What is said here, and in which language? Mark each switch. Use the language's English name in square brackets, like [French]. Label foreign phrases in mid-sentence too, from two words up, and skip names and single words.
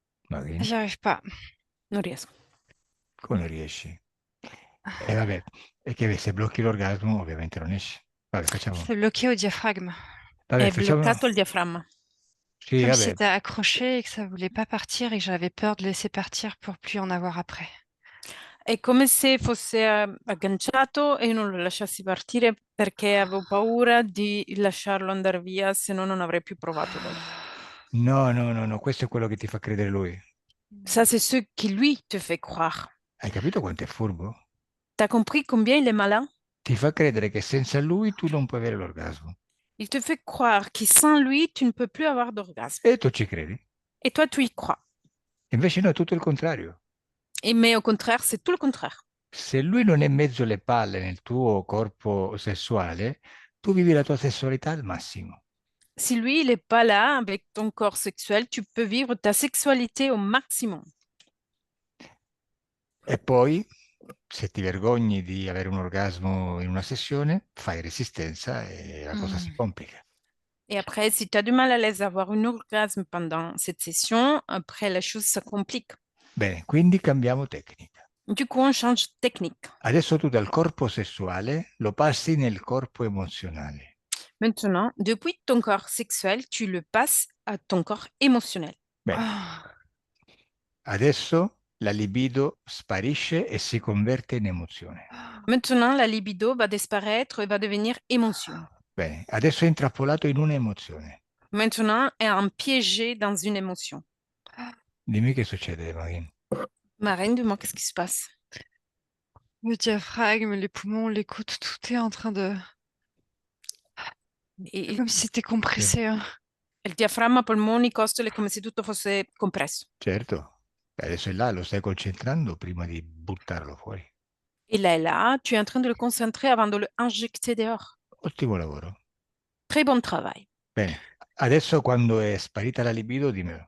[French] Marine, J'y arrive pas. [Italian] Non riesco. come non riesci? E vabbè, è che se blocchi l'orgasmo ovviamente non esce. Vabbè, facciamo... [French] C'est bloqué au diaphragme. [Italian] Vabbè, È facciamo... bloccato il diaframma. Sì, [French] Comme si [Italian] vabbè. [French] c'était accroché et que ça voulait pas partir et que j'avais peur de laisser partir pour plus en avoir après. [Italian] È come se fosse agganciato e non lo lasciassi partire perché avevo paura di lasciarlo andare via, se no non avrei più provato dopo. No, questo è quello che ti fa credere lui. [French] Ça, c'est ce qui lui te fait croire. [Italian] Hai capito quanto è furbo? [French] T'as compris combien il est malin? [Italian] Ti fa credere che senza lui tu non puoi avere l'orgasmo. [French] Il te fait croire que sans lui, tu ne peux plus avoir d'orgasme. [Italian] E tu ci credi. [French] Et toi, tu y crois. [Italian] Invece no, è tutto il contrario. [French] Mais au contraire, c'est tout le contraire. [Italian] Se lui non è mezzo le palle nel tuo corpo sessuale, tu vivi la tua sessualità al massimo. [French] Si lui, il n'est pas là avec ton corps sexuel, tu peux vivre ta sexualité au maximum. [Italian] E poi, se ti vergogni di avere un orgasmo in una sessione, fai resistenza e la cosa si complica. [French] Et après, si tu as du mal à les avoir un orgasme pendant cette session, après, la chose, ça complique. [Italian] Bene, quindi cambiamo tecnica. [French] Du coup, on change de technique. [Italian] Adesso tu dal corpo sessuale lo passi nel corpo emozionale. [French] Maintenant, depuis ton corps sexuel, tu le passes à ton corps émotionnel. [Italian] Bene, adesso la libido sparisce e si converte in emozione. [French] Maintenant, la libido va disparaître et va devenir émotion. [Italian] Bene, adesso è intrappolato in un'emozione. [French] Maintenant, est piégé dans une émotion. [Italian] Dimmi che succede, Marine. [French] Marine, dis-moi, qu'est-ce qui se passe? Le diaphragme, les poumons, les côtes, tout est en train de... Et Comme si c'était compressé. Hein. [Italian] il diaframma, polmoni, costole, come se tutto fosse compresso. Certo, adesso è là, lo stai concentrando prima di buttarlo fuori. [French] Et là, tu es en train de le concentrer avant de le injecter dehors. [Italian] Ottimo lavoro. [French] Très bon travail. [Italian] Bene, adesso quando è sparita la libido, dimmelo.